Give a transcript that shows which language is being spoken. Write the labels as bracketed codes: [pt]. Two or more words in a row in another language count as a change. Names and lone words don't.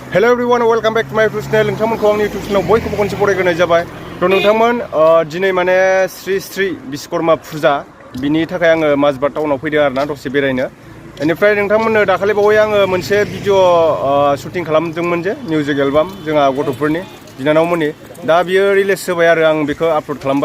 [en] Hello everyone, welcome back to my YouTube channel. [brx] नोंथांमोनखौ आंनि [en] YouTube channel [brx] बयखौबो खनसे बरायग्रोनाय जाबाय। थ' नोंथांमोन दिनै माने श्री बिश्वकर्मा फुजा बिनि थाखाय आङो माजबाद टाउनाव फैदों आरोना दसे बेरायनो। बेनिफ्राय नोंथांमोननो दाखालि बावै आङो मोनसे [en] video shooting [brx] खालामदोंमोन जे [en] music album [brx] जोंहा गथ'फोरनि बिनानावमोननि दा बियो रिलिज जाबाय आरो आं बेखौ आपल'ड खालामबाय।